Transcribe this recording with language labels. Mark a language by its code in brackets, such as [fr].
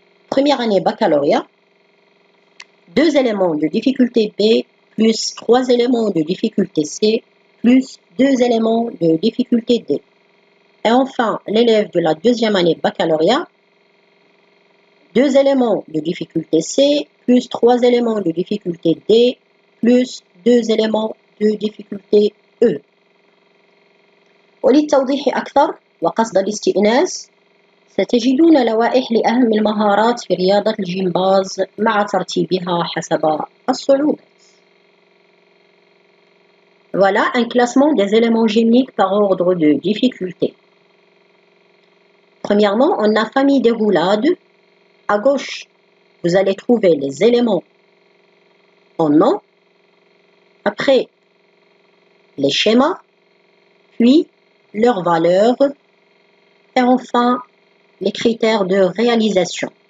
[fr] Première année baccalauréat, 2 éléments de difficulté B plus 3 éléments de difficulté C plus 2 éléments de difficulté D. Et enfin, l'élève de la deuxième année baccalauréat, 2 éléments de difficulté C plus 3 éléments de difficulté D plus 2 éléments de difficulté E. [ar] وللتوضيح أكثر وقصد الاستئناس ستجدون لوائح لأهم المهارات في رياضة الجمباز مع ترتيبها حسب الصعوبة. [fr] Voilà un classement des éléments gymniques par ordre de difficulté. Premièrement, on a famille des roulades. À gauche, vous allez trouver les éléments en nom. Après, les schémas, puis leurs valeurs, et enfin, les critères de réalisation.